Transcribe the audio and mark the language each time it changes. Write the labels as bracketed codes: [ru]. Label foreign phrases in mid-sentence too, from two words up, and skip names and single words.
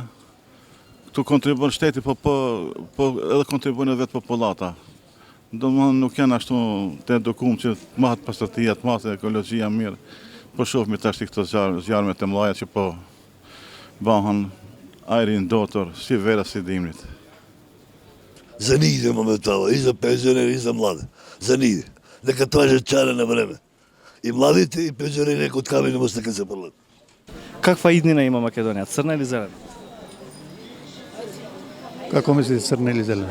[sq] Këtu kontribon shteti, po edhe kontribon edhe vetë popullata. Domethënë nuk janë ashtu të edukuar që të mahet pastërtia, të mahet ekologjia mirë. Po shohmi tash këto zjarme të mëdha që po bëhen ajrin dotor, si vera si dimrit. [mk] За нигде моментално, и за пензионери, и за млади. За нигде. Нека тражат чаре на време. И младите, и пензионери нека од камени мост нека се прлат. Каква иднина има Македонија, црна или зелена? Како мислите, црна или зелена?